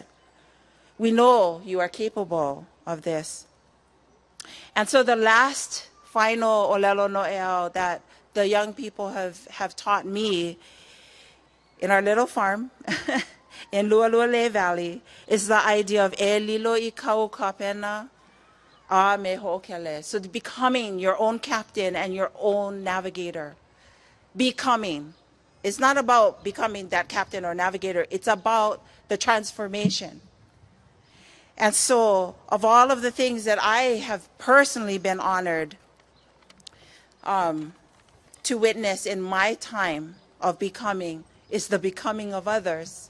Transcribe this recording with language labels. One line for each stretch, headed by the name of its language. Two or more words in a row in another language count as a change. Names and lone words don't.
English: We know you are capable of this. And so the last final
Hawaiian: olelo no'eau
English: that the young people have taught me in our little farm in Lualuale Valley is the idea of
Hawaiian: e lilo I kau kapena a me ho'okele.
English: So becoming your own captain and your own navigator. Becoming. It's not about becoming that captain or navigator. It's about the transformation. And so, of all of the things that I have personally been honored to witness in my time of becoming is the becoming of others.